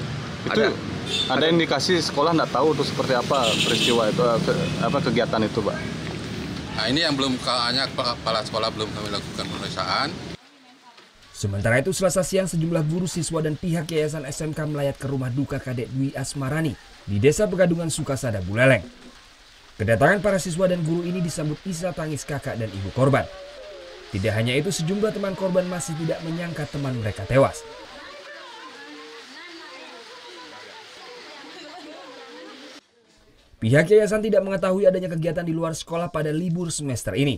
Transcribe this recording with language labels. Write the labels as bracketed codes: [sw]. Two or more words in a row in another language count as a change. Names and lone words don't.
[id] Itu ada indikasi sekolah nggak tahu itu seperti apa peristiwa itu, apa kegiatan itu Pak? Nah, ini yang belum, hanya kepala sekolah belum kami lakukan pemeriksaan. Sementara itu, Selasa siang sejumlah guru, siswa dan pihak yayasan SMK melayat ke rumah duka Kadek Dwi Asmarani di Desa Pegadungan Sukasada, Buleleng. Kedatangan para siswa dan guru ini disambut isak tangis kakak dan ibu korban. Tidak hanya itu, sejumlah teman korban masih tidak menyangka teman mereka tewas. Pihak yayasan tidak mengetahui adanya kegiatan di luar sekolah pada libur semester ini.